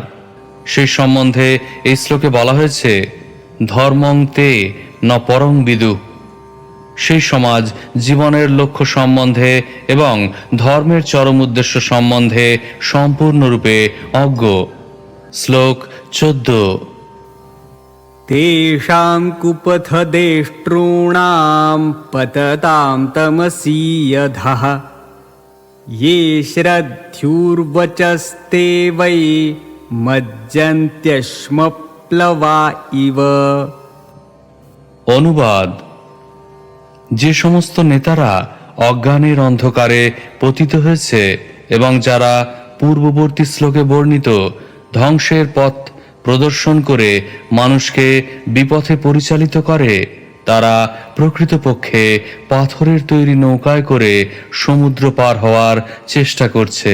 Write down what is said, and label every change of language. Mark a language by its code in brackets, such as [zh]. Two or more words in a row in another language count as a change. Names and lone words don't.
[bn] সেই সম্বন্ধে এই শ্লোকে বলা হয়েছে, [sa] धर्मं ते न परं विदु। [bn] সেই সমাজ জীবনের লক্ষ্য সম্বন্ধে এবং ধর্মের চরম উদ্দেশ্য সম্বন্ধে সম্পূর্ণরূপে অজ্ঞ। শ্লোক 14। [sa] तेषां कुपथदेष्ट्रूणां पततां तमसि यधः ये श्रद्धुर्वचस्ते वै मज्जन्त्यश्मप्लवा इव। [bn] অনুবাদ: যে সমস্ত নেতারা অজ্ঞানের অন্ধকারে পতিত হয়েছে এবং যারা পূর্ববর্তী শ্লোকে বর্ণিত ধ্বংসের পথ প্রদর্শন করে মানুষকে বিপথে পরিচালিত করে, তারা প্রকৃতপক্ষে পাথরের তৈরি নৌকায় করে সমুদ্র পার হওয়ার চেষ্টা করছে।